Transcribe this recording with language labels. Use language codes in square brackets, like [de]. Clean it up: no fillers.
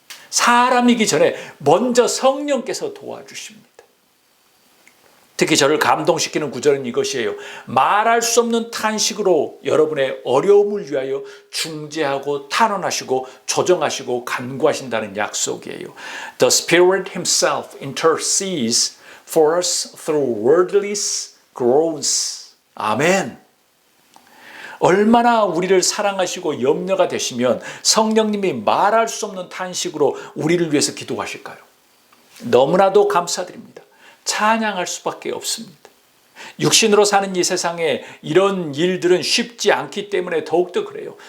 [ko] 사람이기 전에 먼저 성령께서 도와주십니다. 특히 저를 감동시키는 구절은 이것이에요. 말할 수 없는 탄식으로 여러분의 어려움을 위하여 중재하고 탄원하시고 조정하시고 간구하신다는 약속이에요. [en] The Spirit Himself intercedes for us through wordless groans. [ko] 아멘. 얼마나 우리를 사랑하시고 염려가 되시면 성령님이 말할 수 없는 탄식으로 우리를 위해서 기도하실까요? 너무나도 감사드립니다. 찬양할 수밖에 없습니다. 육신으로 사는 이 세상에 이런 일들은 쉽지 않기 때문에 더욱더 그래요.